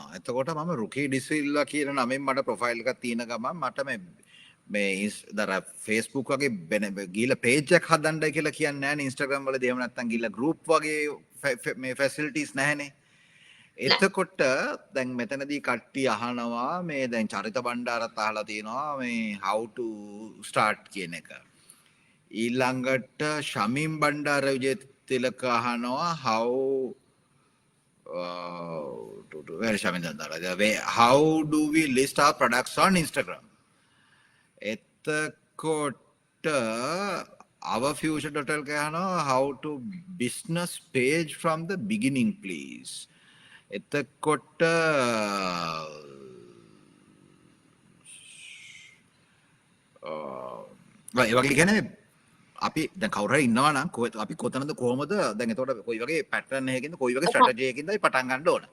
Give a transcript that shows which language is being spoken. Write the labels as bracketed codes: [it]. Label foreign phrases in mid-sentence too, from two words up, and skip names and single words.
[si] එතකොට මම රුකී ඩිසිල්ලා කියන නමෙන් මට ප්‍රොෆයිල් එකක් තියෙන ගමන් මට මේ Facebook වගේ ගිහලා පේජ් එකක් හදන්නයි කියලා කියන්නේ නැහැ නේ Instagram වල දෙහෙම නැත්තම් ගිහලා group වගේ මේ facilities නැහැනේ. එතකොට දැන් මෙතනදී කට්ටිය අහනවා මේ දැන් චරිත බණ්ඩාරත් අහලා තියෙනවා මේ [en] how to start [si] කියන එක. ඊළඟට ශමීම් බණ්ඩාර විජේතිලක අහනවා [en] how do we list our products on Instagram [si] එතකොට our future total අහනවා [en] how to business page from the beginning please [si] එතකොට ඒ වගේ කියන්නේ අපි දැන් කවුරු හරි ඉන්නවා නම් අපි කොතනද කොහමද දැන් එතකොට කොයි වගේ පැටර්න් එකකින්ද කොයි වගේ ස්ට්‍රැටජි එකකින්ද අපි පටන් ගන්න ඕන.